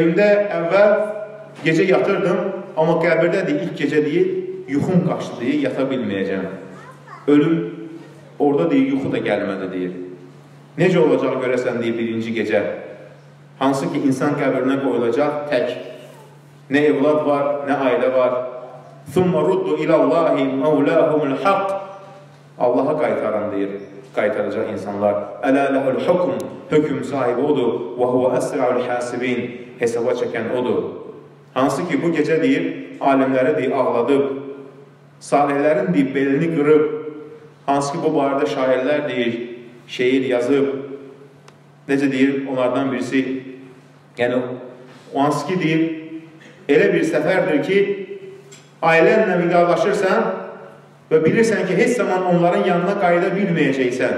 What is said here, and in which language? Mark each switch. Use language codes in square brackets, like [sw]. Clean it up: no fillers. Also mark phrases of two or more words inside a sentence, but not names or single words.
[az] Evimdə əvvəl gecə yatırdım, amma qəbirdə deyir, ilk gecə deyir, yuxum qaçdı deyir, yata bilməyəcəm. Ölüm, orada deyir, yuxu da gəlmədi deyir. Necə olacaq görəsən deyir, birinci gecə? Hansı ki, insan qəbirinə qoyulacaq tək. Nə evlad var, nə ailə var. [ar] ثُمَّ رُدُّ إِلَى اللّٰهِ مَوْلَاهُمُ الْحَقِّ [az] Allaha qaytaran deyir, qaytaracaq insanlar. [ar] ألا له الحكم, [az] hökm sahibi odur. [ar] وهو أسرع الحاسبين, [az] hesaba çəkən odur. Hansı ki, bu gecə deyir, alimləri deyir, ağladıb, salihlərin deyir, belini qırıb, hansı ki, bu barədə şairlər deyir, şeir yazıb, necə deyir, onlardan birisi, yəni, hansı ki, deyir, elə bir səfərdir ki, ailənlə vidalaşırsan və bilirsən ki, heç zaman onların yanına qayıda bilməyəcəksən.